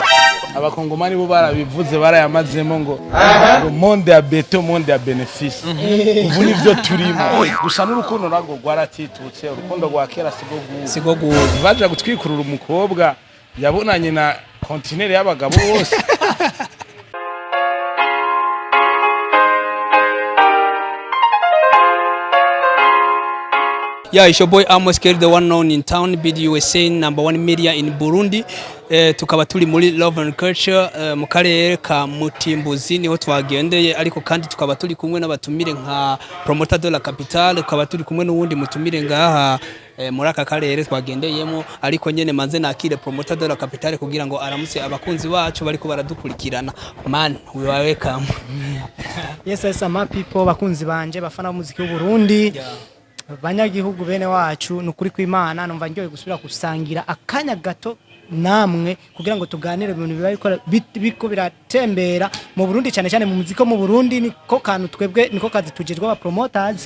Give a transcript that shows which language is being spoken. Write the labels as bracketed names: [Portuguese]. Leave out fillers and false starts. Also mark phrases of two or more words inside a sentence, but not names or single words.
[Rundi] abakongomani bo barabivuze barayamazemo ngo [Lingala] monde ya beto monde ya benefice [Rundi] ubu nivyo turimo gusa n'urukundo narwo rwaratitutse urukundo rwa kera sigo baje gutwikurura umukobwa yabonanye na kontinere y'abagabo bose. [English] Yeah, it's your boy AMOS, the one known in town, BDUSA, #1 media in Burundi. [Rundi] Tukaba turi muri Love and Culture mu karere ka Mutimbuzi niho twagendeye, ariko kandi tukaba turi kumwe n'abatumire nka [French] promoter de la capitale, [Rundi] tukaba turi kumwe n'uwundi mutumire ngaha muri aka karere twagendeyemo, ariko nyene manze nakire [French] promoter de la capitale [Rundi] kugira ngo aramutse abakunzi bacu bariko baradukurikirana. [English] Man, we are welcome. Yes, my people, [Rundi] bakunzi banje bafana umuziki w'u Burundi. Banyagihugu bene wacu nukuri kw'Imana numva ngiye gusubira gusangira akanya gato namwe kugira ngo tuganire ibintu biko biratembera mu Burundi cyane cyane mu muziki mu Burundi niko kantu twebwe niko kazi tujejwe aba promoters.